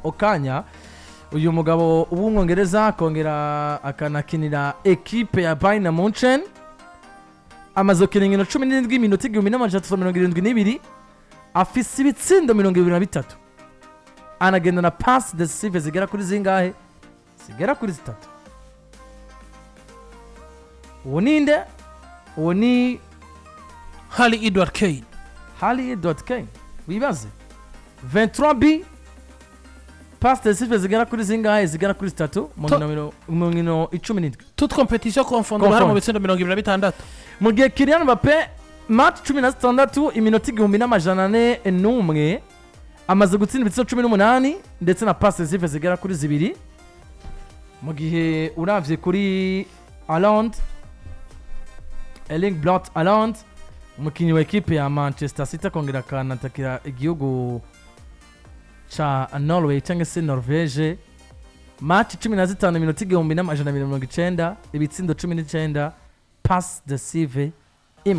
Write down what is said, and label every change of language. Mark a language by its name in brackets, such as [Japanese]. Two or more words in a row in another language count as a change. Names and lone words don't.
[Rundi] okanya uyu mugabo w'umwongereza kongera akanakinira ekipe ya Bayern Munchen amaze gukina inkino 17 minota 1372 afise ibitsindo 23 anagenda na [French] pass decisive [Rundi] zigera kuri zingahe zigera kuri 3 uwo ni Harry Edward Kane wibaze 23 [French] pass decisive [Rundi] zigera kuri zingahe zigera kuri 3 mu nkino 17 [French] toute compétition confondue [Rundi] hari mu bitsindo 26 mu gihe Kylian Mbappe match 16 iminota 1401 amaze gutsinda ibitsindo 18 ndetse na [French] pass decisive [Rundi] zigera kuri 2 mu gihe uravye kuri Haaland Erling Haaland umukinnyi wa ekipe ya Manchester City kongera kanatakira igihugu cha Norway cyangwa se Norvège match 15 minota 1990 ibitsindo 19 [French] pass decisive [Rundi] imwe